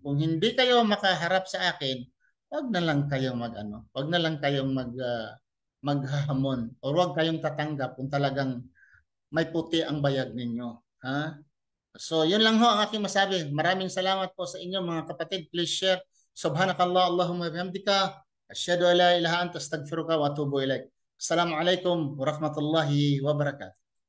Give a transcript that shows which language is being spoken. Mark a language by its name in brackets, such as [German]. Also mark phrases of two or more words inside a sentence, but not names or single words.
[Filipino] Kung hindi kayo makaharap sa akin, huwag na lang kayong huwag na lang kayong maghahamon o huwag kayong tatanggap kung talagang may puti ang bayag ninyo. So, yun lang ho ang aking masabi. Maraming salamat po sa inyo mga kapatid. [English] Please share. [Arabic] سبحانك اللهم بحمدك. أشهد أن لا إله أنت أستغفرك وأتوب إليك. السلام عليكم ورحمة الله وبركاته.